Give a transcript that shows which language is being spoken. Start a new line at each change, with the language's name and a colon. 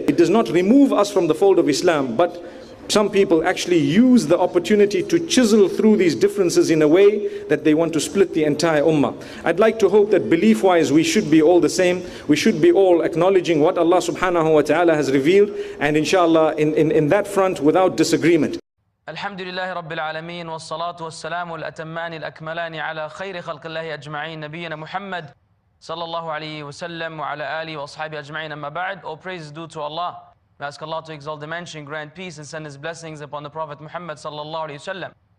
English: It does not remove us from the fold of Islam, but some people actually use the opportunity to chisel through these differences in a way that they want to split the entire ummah. I'd like to hope that belief-wise we should be all the same. We should be all acknowledging what Allah subhanahu wa ta'ala has revealed, and inshallah in that front without disagreement.
Arabic: الحمد لله رب العالمين والصلاة والسلام الأتمان الأكملان على خير خلق الله أجمعين نبينا محمد صلى الله عليه وسلم وعلى آله وأصحابه أجمعين أما بعد.
English: All praise is due to Allah. We ask Allah to exalt the mention, grant peace and send His blessings upon the Prophet Muhammad sallallahu alaihi wasallam.